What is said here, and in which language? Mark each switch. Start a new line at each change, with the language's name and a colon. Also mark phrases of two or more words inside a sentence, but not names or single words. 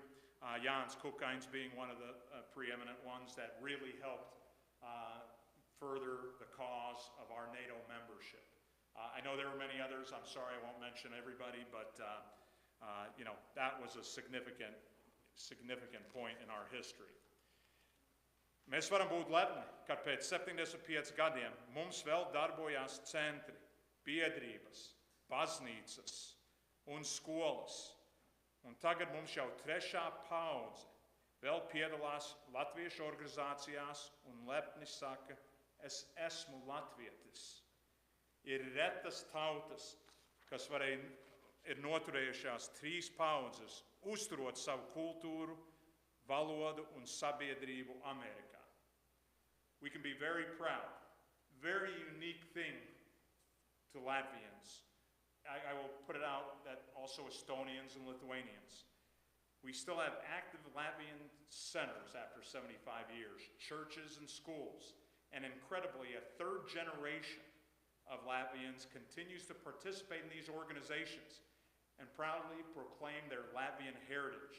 English: Jānis Kukains being one of the preeminent ones that really helped further the cause of our NATO membership. I know there were many others. I'm sorry I won't mention everybody, but that was a significant point in our history.
Latvian: Mēs varam būt lepni, ka pēc 75 gadiem mums vēl darbojās centri, biedrības, baznīcas un skolas, Un tagad mums jau trešā paudze vēl piedalās latviešu organizācijās un lepni saka, es esmu latvietis. Ir retas tautas, kas ir noturējušās 3 paudzes, uzturot savu kultūru, valodu un sabiedrību Amerikā.
English: We can be very proud, very unique thing to Latvians. I will put it out that also Estonians and Lithuanians. We still have active Latvian centers after 75 years, churches and schools, and incredibly, a 3rd generation of Latvians continues to participate in these organizations and proudly proclaim their Latvian heritage.